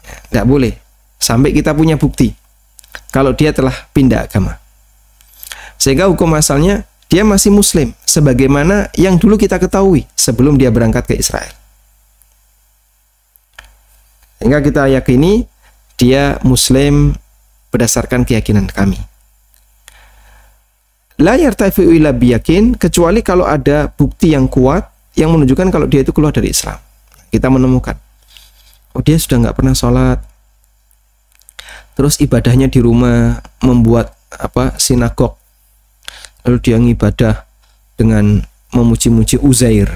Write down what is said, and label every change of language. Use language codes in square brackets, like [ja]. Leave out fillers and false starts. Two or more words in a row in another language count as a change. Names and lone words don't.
[id] Tidak boleh sampai kita punya bukti kalau dia telah pindah agama. Sehingga hukum asalnya dia masih muslim sebagaimana yang dulu kita ketahui sebelum dia berangkat ke Israel. Sehingga kita yakini dia muslim berdasarkan keyakinan kami. [ar] لا يرتفع إلا بيقين, [id] kecuali kalau ada bukti yang kuat yang menunjukkan kalau dia itu keluar dari Islam. Kita menemukan, oh dia sudah nggak pernah sholat, terus ibadahnya di rumah membuat sinagog, lalu dia ngibadah dengan memuji-muji Uzair.